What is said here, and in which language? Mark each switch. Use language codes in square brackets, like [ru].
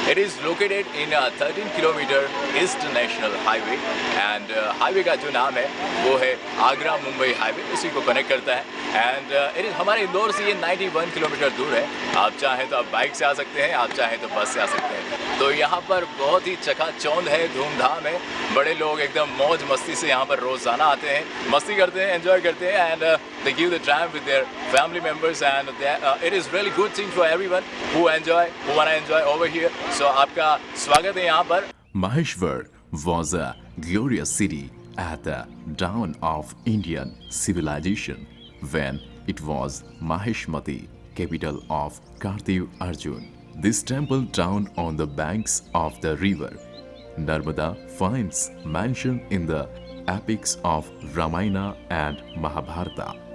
[en] it is located in 13 kilometre east national highway and [hi] highway का जो नाम है वो है आगरा मुंबई हाईवे, उसी को कनेक्ट करता है। [en] and it is [hi] हमारे इंदौर से ये 91 किलोमीटर दूर है। आप चाहें तो आप बाइक से आ सकते हैं, आप चाहें तो बस से आ सकते हैं। तो यहाँ पर बहुत ही चकाचौंध है, धूमधाम है। बड़े लोग एकदम मौज मस्ती से यहाँ पर रोजाना आते हैं, मस्ती करते हैं, [en] Enjoy करते हैं and they give the time with their family members and it is really good thing for everyone who want to enjoy over here. [hi] So आपका स्वागत है यहाँ पर। [en] Maheshwar was a glorious city at the dawn of Indian civilization when it was Maheshmati, capital of Kartiv Arjun. This temple town on the banks of the river Narmada finds mention in the epics of Ramayana and Mahabharata.